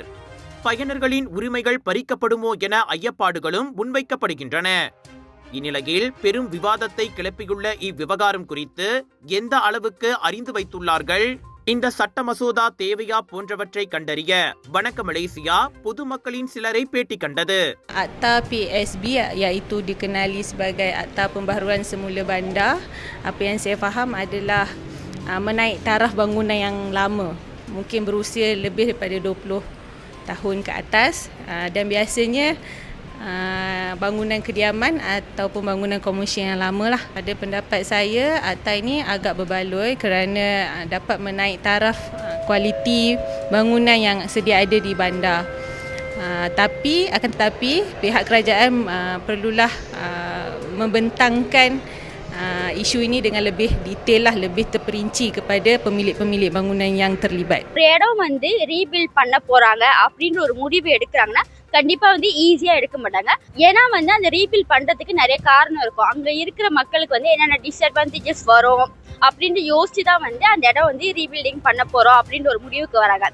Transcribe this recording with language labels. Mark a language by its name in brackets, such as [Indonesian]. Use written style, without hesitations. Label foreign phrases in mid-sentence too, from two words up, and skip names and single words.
[Tamil] பயனர்களின் உரிமைகள் பறிக்கப்படுமோ என ஐயப்பாடுகளும் முன்வைக்கப்படுகின்றன. இந்நிலையில் பெரும் விவாதத்தை கிளப்பியுள்ள இவ்விவகாரம் குறித்து எந்த அளவுக்கு அறிந்து வைத்துள்ளார்கள், இந்த சட்ட மசோதா தேவையா போன்றவற்றை கண்டறிய வணக்கம் மலேசியா பொதுமக்களின் சிலரை பேட்டி கண்டது. [Malay] Akta PSB iaitu dikenali sebagai Akta Pembaharuan Semula Bandar, apa yang saya faham adalah menaik taraf bangunan yang lama, mungkin berusia lebih daripada 20 tahun ke atas, dan biasanya bangunan kediaman ataupun bangunan komersial yang lama lah. Pada pendapat saya, akta ini agak berbaloi kerana dapat menaik taraf kualiti bangunan yang sedia ada di bandar. Akan tetapi pihak kerajaan perlulah membentangkan isu ini dengan lebih detail lah, lebih terperinci kepada pemilik-pemilik bangunan yang terlibat. [Tamil] ஒரு இடம் வந்து ரீபில்ட் பண்ண போறாங்க அப்படின்ற ஒரு முடிவு எடுக்கிறாங்கன்னா கண்டிப்பா வந்து ஈஸியா எடுக்க மாட்டாங்க. ஏன்னா வந்து அந்த ரீபில்ட் பண்றதுக்கு நிறைய காரணம் இருக்கும். அங்க இருக்கிற மக்களுக்கு வந்து என்னென்ன டிஸ்அட்வான்டேஜஸ் வரும் அப்படின்னு யோசிச்சு தான் வந்து அந்த இடம் வந்து ரீபில்டிங் பண்ண போறோம் அப்படின்ற ஒரு முடிவுக்கு வராங்க.